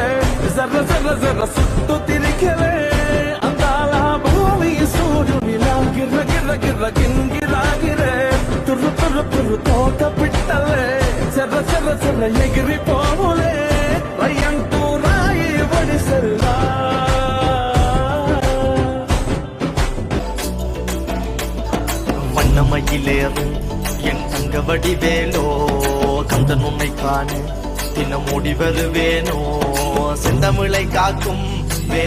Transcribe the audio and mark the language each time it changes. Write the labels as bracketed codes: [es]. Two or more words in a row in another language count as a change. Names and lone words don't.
[te] సర్ర సర్ర సర్ర సుట్టు తిరిగలే అందాల భూమి సూర్యునిలా గిర్ర గిర్ర గిర్ర గింగిరాగిరే తుర్రు తుర్రు తుర్రు తోట పిట్టలే సర్ర సర్ర సర్ర ఎగిరిపోవులే రయ్యంటూ రాయి వడిసెల్లా [ta] வண்ணமயிலேறும் என் தங்க வடிவேலோ கந்தன் உன்னை காண தினமூடி வருவேனோ செந்தமிழை காக்கும் வேல்